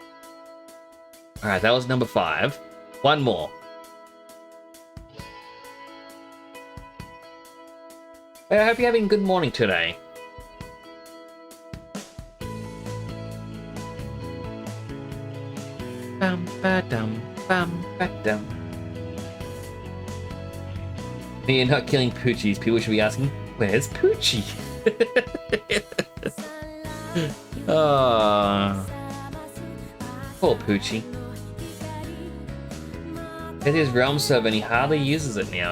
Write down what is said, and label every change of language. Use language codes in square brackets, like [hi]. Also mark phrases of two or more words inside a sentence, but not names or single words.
[en] Alright, that was number 5. One more. I hope you're having a good morning today. Bum ba dum bum ba dum. You're not killing Poochies. People should be asking, where's Poochie? Oh, poor Poochie. It's his realm server and he hardly uses it now.